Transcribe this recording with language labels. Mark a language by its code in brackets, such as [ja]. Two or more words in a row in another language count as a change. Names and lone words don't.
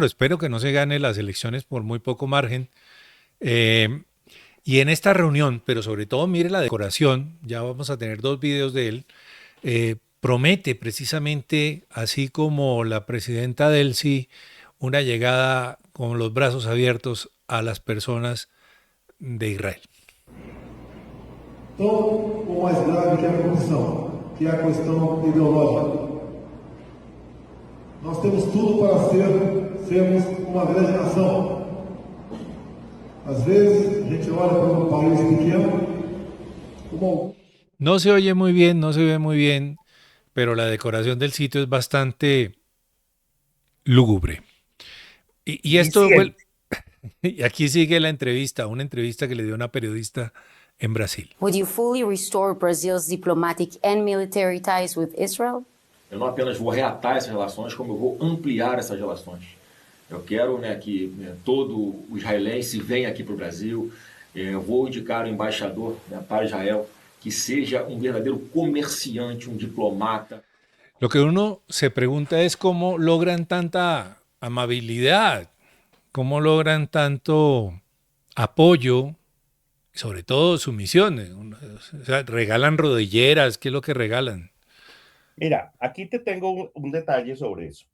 [es] Espero que no se gane las elecciones por muy poco margen. Y en esta reunión, pero sobre todo mire la decoración, ya vamos a tener 2 videos de él, promete precisamente, así como la presidenta Delcy, una llegada con los brazos abiertos a las personas de Israel. [pt] Todo o mais grave que a corrupção, que é a questão ideológica. Nós temos tudo para sermos uma grande nação. Às vezes, a gente olha para um país pequeno como... [es] No se oye muy bien, no se ve muy bien, pero la decoración del sitio es bastante lúgubre. Y esto... Y aquí sigue la entrevista, una entrevista que le dio una periodista en Brasil. [en] Would you fully restore Brazil's diplomatic and military ties with Israel? [pt] Eu não apenas vou reatar essas relações, como eu vou ampliar essas relações. Eu quero que todo o israelense venha aqui para o Brasil. Eu vou indicar o embaixador para Israel que seja um verdadeiro comerciante, um diplomata. [es] Lo que uno se pregunta es cómo logran tanta amabilidad, cómo logran tanto apoyo, sobre todo sumisión. O sea, regalan rodilleras, ¿qué es lo que regalan? Mira, aquí te tengo un detalle sobre eso.